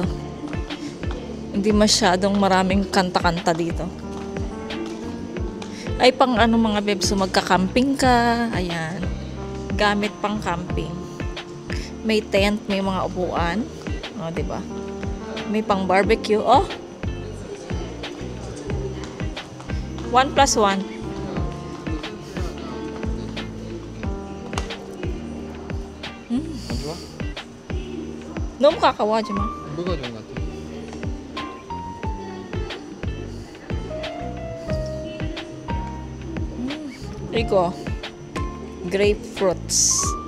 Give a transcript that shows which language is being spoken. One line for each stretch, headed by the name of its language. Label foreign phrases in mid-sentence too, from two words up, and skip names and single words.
Filipino: Hindi masyadong maraming kanta-kanta dito. Ay pang mga bebs, so magka-camping ka. Ayan. Gamit pang camping. May tent, may mga upuan. O, diba? May pang barbecue. Oh! 1+1.
Korean: 안 좋아? 너무 가까워하지 마. 뭐가 좋은 것 같아? 이거 grapefruits.